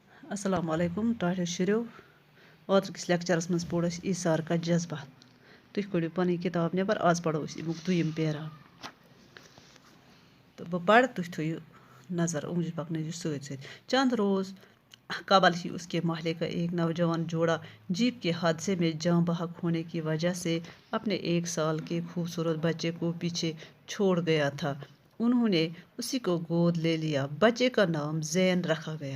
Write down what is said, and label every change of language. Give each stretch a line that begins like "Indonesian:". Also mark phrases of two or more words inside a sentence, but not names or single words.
Kashmiri: السلام علیکم ٹاٹھو شُریو اوترٕکِس لیکچرس منٛز پوٚر اَسہِ
Urdu: ایٖثار کا جذبہ
Kashmiri: تُہۍ کٔڑِو پنٕنۍ کِتاب نٮ۪بر آز پرو أسۍ اَمیُک دوٚیِم پیرا تہٕ بہٕ پرٕ تُہۍ تھٲیِو نظر اوٚنٛگجہِ پکنٲیِو سۭتۍ سۭتۍ
Urdu: چند روز قبل ہی اس کے محلے کا ایک نوجوان جوڑا جیپ کے حادثے میں جاں بحق ہونے کی وجہ سے اپنے 1 سال کے خوبصورت بچے کو پیچھے چھوڑ گیا تھا. انہوں نے اسی کو گود لے لیا. بچے کا نام زین رکھا گیا.